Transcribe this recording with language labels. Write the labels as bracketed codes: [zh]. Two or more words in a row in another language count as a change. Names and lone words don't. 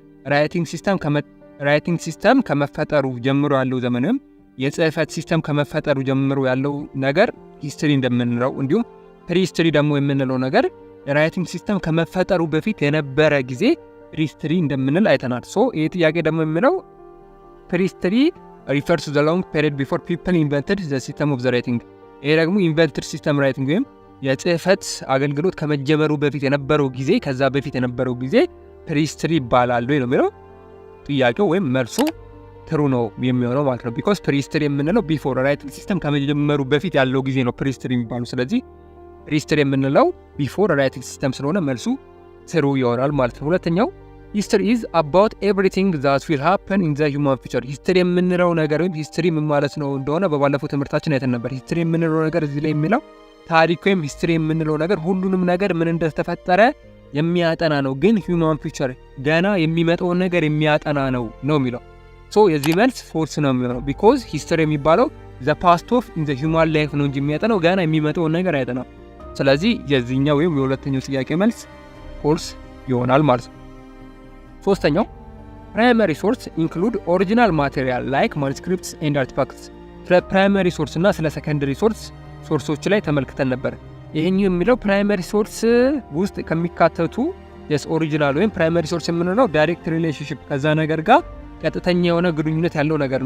[en] writing system [am] ከመፈጠሩ ጀምሮ ያለው ዘመንም የጽህፈት ሲስተም ከመፈጠሩ ጀምሮ ያለው ነገር ሂስትሪ እንደምንለው፣ እንዲሁም ፕሪሂስትሪ ደግሞ የምንለው ነገር [en] writing system [am] ከመፈጠሩ በፊት የነበረ ጊዜ ፕሪሂስትሪ እንደምንል አይተናል። ይህ ጥያቄ ደግሞ የሚለው ፕሪሂስትሪ [en] refers to the long period before people invented the system of the [am] writing። ይሄ ደግሞ [en] invented system writing [am] ወይም የጽህፈት አገልግሎት ከመጀመሩ በፊት የነበረው ጊዜ ከዛ በፊት የነበረው ጊዜ ፕሪሂስትሪ ይባላል ወይ ነው የሚለው ጥያቄው፣ ወይም መልሱ ትሩ ነው የሚሆነው ማለት ነው። because ፕሪሂስትሪ የምንለው before [en] writing system [am] ከመጀመሩ በፊት ያለው ጊዜ ነው ፕሪሂስትሪ የሚባለው። ስለዚህ ፕሪሂስትሪ የምንለው [en] before writing system [am] ስለሆነ መልሱ ትሩ ይሆናል ማለት ነው። ሁለተኛው [en] history is about everything that will happen in the human future። [am] history የምንለው ነገር ወይም history ምን ማለት ነው እንደሆነ በባለፈው ትምህርታችን አይተን ነበር። history የምንለው ነገር እዚህ ላይ የሚለው ታሪክ ወይም history የምንለው ነገር ሁሉንም ነገር ምን እንደተፈጠረ የሚያጠና ነው። ግን [en] human future [am] ገና የሚመጣውን ነገር የሚያጠና ነው የሚለው። የዚህ መልስ ፎልስ ነው የሚሆነው because history የሚባለው [en] the past of in the human life [am] ነው እንጂ የሚያጠናው ገና የሚመጣውን ነገር አያጠናም። ስለዚህ የዚህኛው ወይም የሁለተኛው ጥያቄ መልስ ፎልስ ይሆናል ማለት ነው። ሶስተኛው [en] primary source include original material like manuscripts and artifacts። [am] ስለ [en] primary source [am] እና ስለ [en] secondary sources [am] ላይ ተመልክተን ነበር። ይህኛው የሚለው [en] primary source [am] ውስጥ ከሚካተቱ ኦሪጂናል ወይም [en] primary source [am] የምንለው [en] direct relationship [am] ከዛ ነገር ጋር ቀጥተኛ የሆነ ግንኙነት ያለው ነገር